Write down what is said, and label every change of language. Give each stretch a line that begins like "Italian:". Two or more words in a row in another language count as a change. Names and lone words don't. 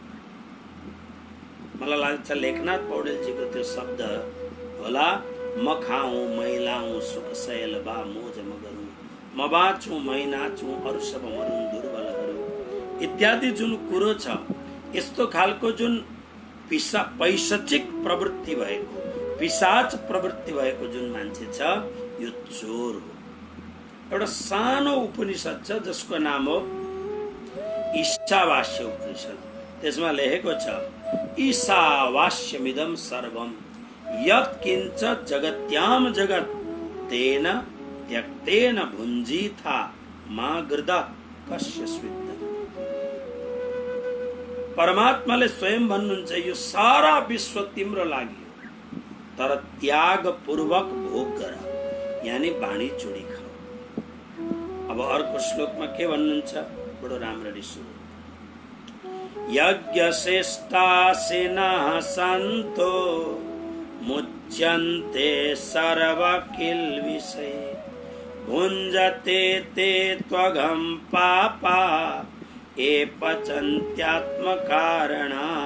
Nepali: मलाई लाग्छ लेखनाथ पौडेलजीको त्यो शब्द होला, म खाऊँ मैलाऊँ सुख शैल बा मोज मगरू, म बाँचौँ मै नाचौँ अरू सब मरुन् दुर्बलहरू इत्यादि जुन कुरो छ, यस्तो खालको जुन पैशाचिक प्रवृत्ति भएको, पिशाच प्रवृत्ति भएको जुन मान्छे छ यो चोर हो। एउटा सानो उपनिषद छ जसको नाम हो ईशावास्य उपनिषद। त्यसमा लेखेको छ,
Sanskrit: ईशावास्यमिदं सर्वं यत्किञ्च जगत्याम जगत् तेन त्यक्तेन भुञ्जीथा मा गृदा कस्य स्विद्ध।
Nepali: परमात्माले स्वयं भन्नुहुन्छ यो सारा विश्व तिम्रो लागि तर त्याग पूर्वक भोग गर, यानी बाणी चुडी खाऊ। अब अर्को श्लोकमा के भन्नुहुन्छ, बडो राम्ररी सुन्नु।
Sanskrit: यज्ञ श्रेष्ठासिनः सन्तो मुच्यन्ते सर्व किल्बिषे भुञ्जते ते त्वघं पापा ये पचन्त्यात्म कारणा।